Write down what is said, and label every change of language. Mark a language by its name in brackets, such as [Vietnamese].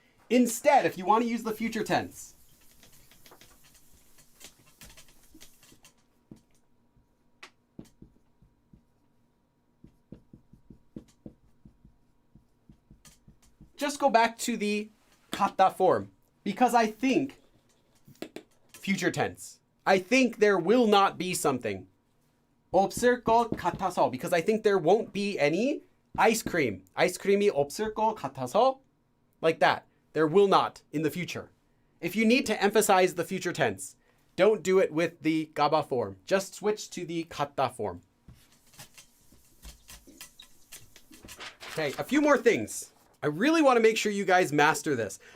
[English] Instead, if you want to use the future tense, just go back to the 갔다 form, because I think future tense. I think there will not be something. [Korean] 없을 것 같아서, [English] because I think there won't be any ice cream. [Korean] 아이스크림이 없을 것 같아서, [English] like that. There will not in the future. If you need to emphasize the future tense, don't do it with the gaba form. Just switch to the 갔다 form. Okay, a few more things. I really want to make sure you guys master this.